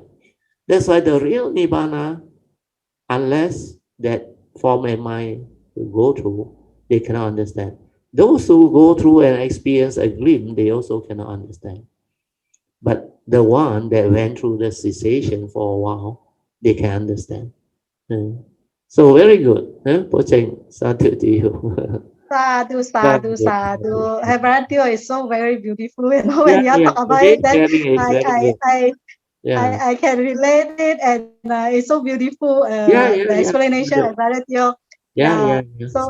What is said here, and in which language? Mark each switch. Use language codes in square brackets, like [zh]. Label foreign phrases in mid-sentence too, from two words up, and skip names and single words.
[en] That's why the real Nibbana, unless that form and mind go through, they cannot understand. Those who go through and experience a glimpse, they also cannot understand. But the one that went through the cessation for a while, they can understand. Mm. So very good. Huh? Pocheng, sadhu to you. [pi] Sadhu, sadhu, Sadhu, sadhu. sadhu. [en] Radio is so very beautiful. Yeah, When you yeah. talk about Today it, then sharing is I, very I, good. I, Yeah. I can relate it, and it's so beautiful. Yeah, The yeah, yeah. explanation Sadhu. of radio. Yeah, Yeah. yeah, yeah. So,